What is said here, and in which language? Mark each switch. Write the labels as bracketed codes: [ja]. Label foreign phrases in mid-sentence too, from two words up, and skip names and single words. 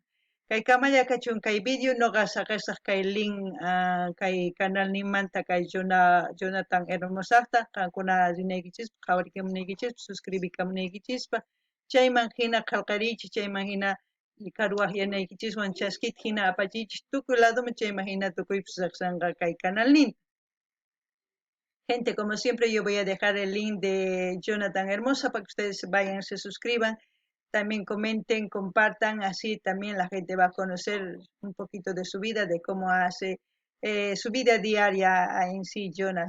[qu] Kay kamalla kachun kay video noqa saqasaq kay link kay canal nimanta kay Jonathan Hermosaqta qankuna rinaykichis qhawarikamunaykichis suscribikamunaykichispa chayman hina qallqariychis chayman hina karuwaq yanaykichiswan chaskita hina apachiychis tukuy ladoman chayman hina tukuypis riqsanqa kay canal nin. [es] Gente, como siempre, yo voy a dejar el link de Jonathan Hermosa para que ustedes vayan, se suscriban. También comenten, compartan, así también la gente va a conocer un poquito de su vida, de cómo hace su vida diaria en sí, Jonas.